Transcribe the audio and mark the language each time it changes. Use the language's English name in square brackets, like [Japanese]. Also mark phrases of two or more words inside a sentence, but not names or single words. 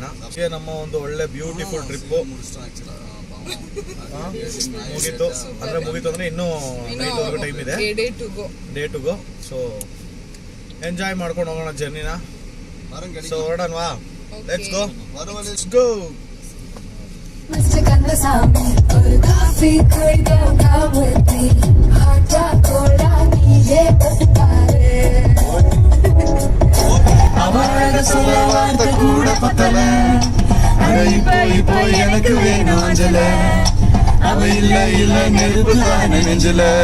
[Kannada] ನಮ್ಮ ಒಂದು ಒಳ್ಳೆ [English] beautiful trip [Kannada] ಮುಗೀತು. ಅಂದ್ರೆ ಇನ್ನೂ ನೈಟ್ವರೆಗೂ ಟೈಮ್ ಇದೆ, [English] day to go. so enjoy [Kannada] ಮಾಡ್ಕೊಂಡು ಹೋಗೋಣ ಜರ್ನಿನ. ಸೊ ಹೊರಡೋಣವಾ? [English] let's go. [Tamil] Mr. Kandasamy, ஒரு காஃபி குடிக்க [English] with me. [Tamil] ஹாட்டா கோலா நீயே போட்டுப்பாரு. அவளோட சொல்ல வார்த்தை கூட பத்தல. இப்போ எனக்கு வேணும் அஞ்சல. அவ இல்ல நெருப்பு தான நெஞ்சல.